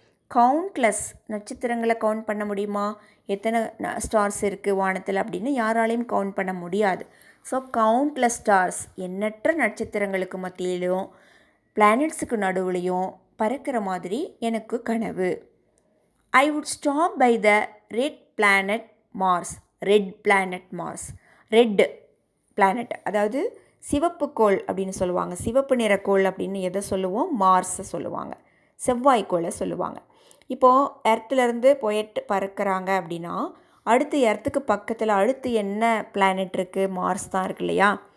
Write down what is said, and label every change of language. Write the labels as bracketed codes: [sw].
[ta] Countless, நட்சத்திரங்களை count பண்ண முடியுமா? எத்தனை ஸ்டார்ஸ் இருக்குது வானத்தில் அப்படின்னு யாராலையும் கவுண்ட் பண்ண முடியாது. ஸோ கவுண்ட்லெஸ் ஸ்டார்ஸ், எண்ணற்ற நட்சத்திரங்களுக்கு மத்தியிலும் பிளானட்ஸுக்கு நடுவுலையும் பறக்கிற மாதிரி எனக்கு கனவு. [en] I would stop by the red planet Mars. [ta] Red planet Mars. Red planet அதாவது சிவப்பு கோள் அப்படின்னு சொல்லுவாங்க. சிவப்பு நிற கோள் அப்படின்னு எதை சொல்லுவோம்? மார்ஸை சொல்லுவாங்க, செவ்வாய்க்கோளை சொல்லுவாங்க. இப்போது எர்த்துலேருந்து போயிட்டு பறக்கிறாங்க அப்படின்னா, அடுத்து எர்த்துக்கு பக்கத்தில் அடுத்து என்ன பிளானட் இருக்குது? மார்ஸ் தான் இருக்கு இல்லையா?